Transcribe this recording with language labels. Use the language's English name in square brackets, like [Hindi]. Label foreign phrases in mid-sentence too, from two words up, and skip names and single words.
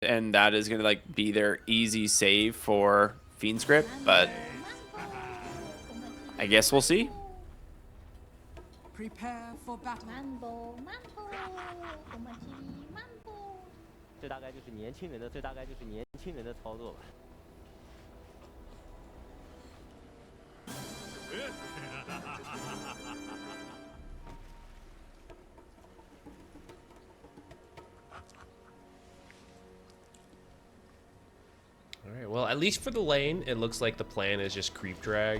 [English] and that is gonna like be their easy save for Fiend's Grip, but I guess we'll see. Prepare for battle. Mambo, mambo, Omatiri, mambo. [Chinese] 这大概就是年轻人的，这大概就是年轻人的操作吧。 [English] All right, well, at least for the lane, it looks like the plan is just creep drag.